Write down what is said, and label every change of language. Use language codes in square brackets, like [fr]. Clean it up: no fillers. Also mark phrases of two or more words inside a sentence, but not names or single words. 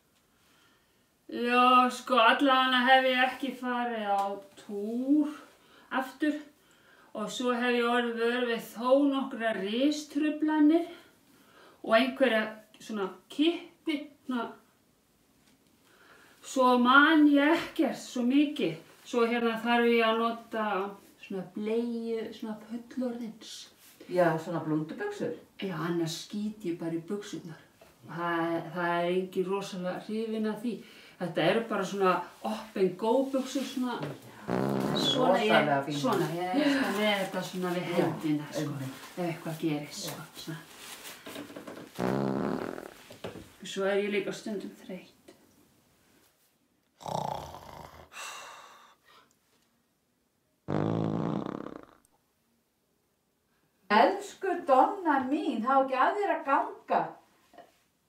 [is] Já, sko, allavega hef ég ekki farið á túr aftur og svo hef ég orðið vör við þó nokkra ristruflanir og einhverja svona kippi, svo man ég ekkert svo mikið. Svo hérna þarf ég að nota svona bleiu, svona fullorðins. Já, svona blúndubuxur. Já, annars skýt ég bara í buxurnar. Það er engin rosalega hrifin af því. Þetta eru bara svona up-and-go buxur, svona ég er með þetta svona við hendina, sko, ef eitthvað gerist, sko, svona. Svo er ég líka stundum þreytt. Elsku Donna mín, það á ekki að þér að ganga.